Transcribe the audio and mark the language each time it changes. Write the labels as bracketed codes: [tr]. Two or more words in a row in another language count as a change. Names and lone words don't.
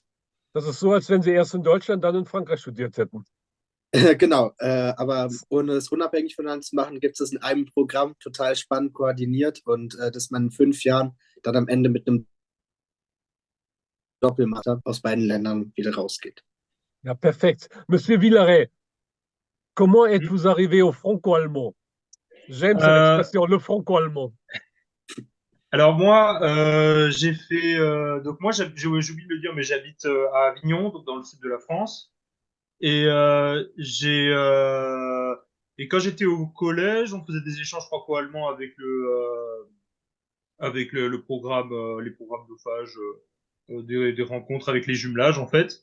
[de] Das ist so, als wenn Sie erst in Deutschland, dann in Frankreich studiert hätten. Genau, aber ohne es unabhängig voneinander zu machen, gibt es in einem Programm total spannend koordiniert und dass man in 5 Jahren dann am Ende mit einem Doppelmaster aus beiden Ländern wieder rausgeht. Ja, perfekt. [fr] Monsieur Villaret, comment Hmm. êtes-vous arrivé au franco-allemand? J'aime cette Euh, expression, le franco-allemand. alors moi j'ai fait donc moi j'ai oublié de le dire mais j'habite à Avignon donc dans le sud de la France. Et et quand j'étais au collège, on faisait des échanges franco-allemands avec le programme, les programmes de phage, des rencontres avec les jumelages en fait.